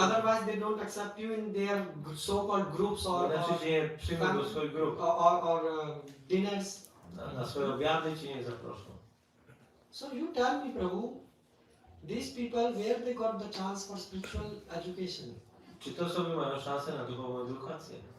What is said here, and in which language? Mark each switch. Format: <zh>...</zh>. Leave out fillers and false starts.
<en>Otherwise, they don't accept you in their so-called groups</en> <pl>Inaczej cię nie przyjmą do swoich grup.</pl> <en>or dinners.</en> <pl>Na swoje obiady cię nie zaproszą.</pl> <en>So you tell me, Prabhu, these people, where they got the chance for spiritual education?</en> <pl>Czy te osoby mają szansę na duchową edukację?</pl>